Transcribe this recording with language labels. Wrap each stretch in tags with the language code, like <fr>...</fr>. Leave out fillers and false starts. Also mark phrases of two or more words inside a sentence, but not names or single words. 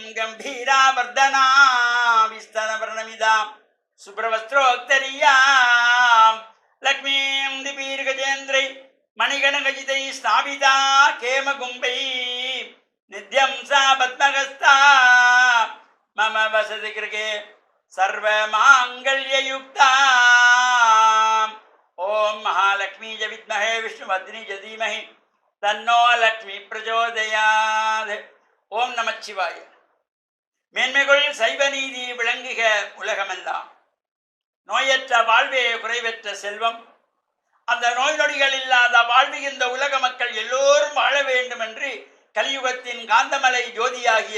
<sa>गम्भीरा वर्तना विस्तनवर्णमिताम् शुभ्रवस्त्रोत्तरीयाम् लक्ष्मीम् दिग्भिर्गजेन्द्रैः मणिगणखचितैः स्थापिता हेमकुम्भैः नित्यम् सा पद्महस्ता मम वसति गृहे सर्वमांगल्ययुक्ता ओम महालक्ष्मी च विद्महे विष्णुवर्धिनी च धीमहि तन्नो लक्ष्मी प्रचोदयात्. ओम् नमश्शिवाय.</sa> <ta>மேன்மைகள் சைவ நீதி விளங்குக உலகமெல்லாம். நோயற்ற வாழ்வே குறைவற்ற செல்வம். அந்த நோய் நொடிகள் இல்லாத வாழ்வுகின்ற உலக மக்கள் எல்லோரும் வாழ வேண்டும் என்று கலியுகத்தின் காந்தமலை ஜோதியாகிய</ta>